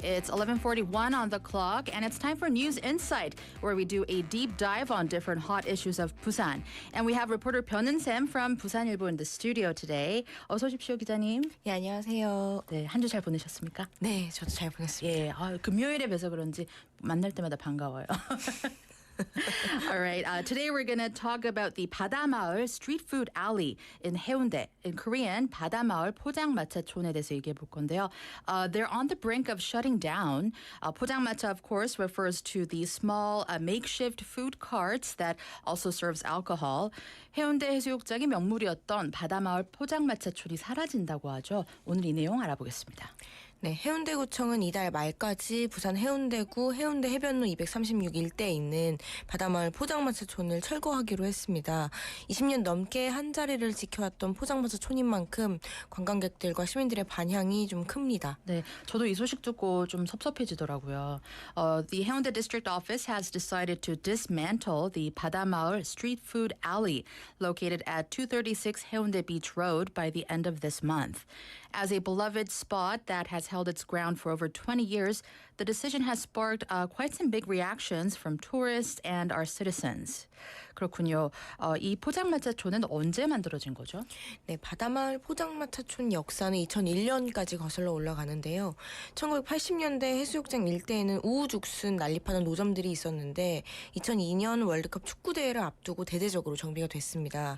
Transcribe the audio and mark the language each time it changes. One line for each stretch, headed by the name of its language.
English: It's 11:41 on the clock, and it's time for News Insight, where we do a deep dive on different hot issues of Busan. And we have reporter 변은샘 from 부산일보 in the studio today.
Korean: 어서 오십시오, 기자님. 네, 안녕하세요. 네, 한 주 잘 보내셨습니까? 네, 저도 잘 보냈습니다. 예, 금요일에 뵈서 그런지 만날 때마다 반가워요.
English: All right. Today we're going to talk about the 바다마을 street food alley in Haeundae. In Korean,
Korean: 바다마을 포장마차촌에 대해서 얘기해 볼 건데요.
English: They're on the brink of shutting down. 포장마차, of course, refers to the small makeshift food carts that also serves alcohol.
Korean: 해운대 해수욕장이 명물이었던 바다마을 포장마차촌이 사라진다고 하죠. 오늘 이 내용 알아보겠습니다. 네, 해운대구청은 이달 말까지 부산 해운대구 해운대 해변로 236 일대에 있는 바다마을 포장마차촌을 철거하기로 했습니다. 20년 넘게 한 자리를 지켜왔던 포장마차촌인 만큼 관광객들과 시민들의 반향이 좀 큽니다. 네, 저도 이 소식 듣고 좀 섭섭해지더라고요.
English: The Haeundae District Office has decided to dismantle the 바다마을 street food alley located at 236 Haeundae Beach Road by the end of this month. As a beloved spot that has held its ground for over 20 years, the decision has sparked quite some big reactions from tourists and our citizens.
Korean: 그렇군요. 이 포장마차촌은 언제 만들어진 거죠? 네, 바다마을 포장마차촌 역사는 2001년까지 거슬러 올라가는데요. 1980년대 해수욕장 일대에는 우후죽순 난립하는 노점들이 있었는데 2002년 월드컵 축구대회를 앞두고 대대적으로 정비가 됐습니다.